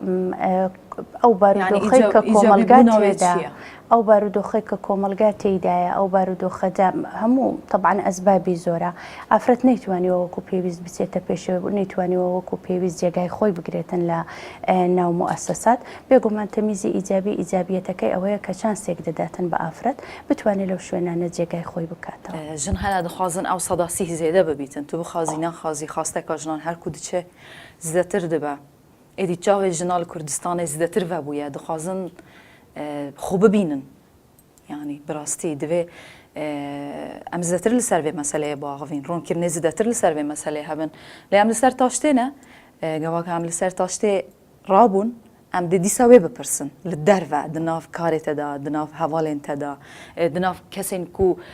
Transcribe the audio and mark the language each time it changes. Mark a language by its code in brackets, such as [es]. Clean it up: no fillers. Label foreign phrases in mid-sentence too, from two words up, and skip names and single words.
[ckb] ئەو بارودۆخەی کە کۆمەلگا تێدا ئەو بارودۆخەی کە کۆمەلگا تێدایە ئەو بارودۆخەدا هەموو طبعاً ئەسبابی زۆرە ئافرەت نەیتوانیەوە وەکو پێویست بچێتە پێشەوە نەیتوانیەوە وەکو پێویست جێگای خۆی بگرێتن لە ناو موئەسەسات بێگومان تەمیزی ئیجابی ئیجابیەتەکەی ئەوەیە کە چانسێک دەداتن بە ئافرەت بتوانێت لەو شوێنانە جێگای خۆی بکاتەوە [ku] ژن هەنا دەخوازن ئەو سەداسی زێدە ببیتن تو بخوازی نەخوازی خواستێکە ژنان هەرکو دچێ زیاتر دەبە ئێدی چاوێ ژنە لە کوردستانê زیاتر vebûye dixwazin xwe bibînin yanî bi rastî divê em zêdetir li ser vê meseleyê biaxivîn ronkirinê zêdetir li ser vê meseleyê hebin lê em li ser taştê ne gavaka em li ser taştê rabûn em dê dîsa wê bipirsin li derve di nav karê te da di nav hevalên te da di nav kesên ku